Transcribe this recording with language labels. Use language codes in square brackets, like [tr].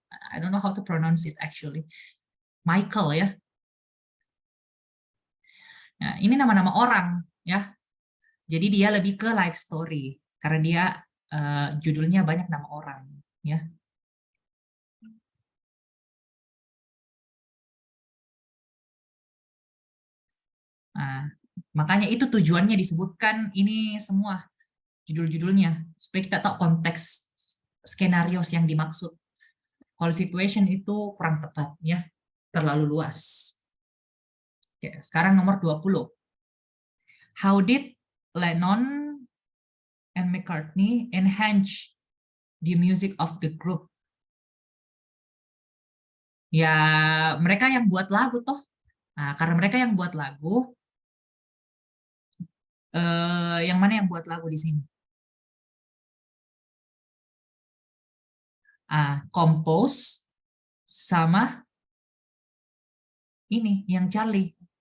[en] I don't know how to pronounce it actually. [id] Michael ya. Nah, ini nama-nama orang ya. Jadi dia lebih ke life story karena dia judulnya banyak nama orang ya. Nah, makanya itu tujuannya disebutkan ini semua judul-judulnya supaya kita tahu konteks skenario yang dimaksud. Kalau situation itu kurang tepat ya, terlalu luas. Oke, sekarang nomor 20. [en] How did Lennon and McCartney enhance the music of the group? [id] Ya, mereka yang buat lagu toh. Nah, karena mereka yang buat lagu, yang mana yang buat lagu di sini? Compose sama ini yang Charlie.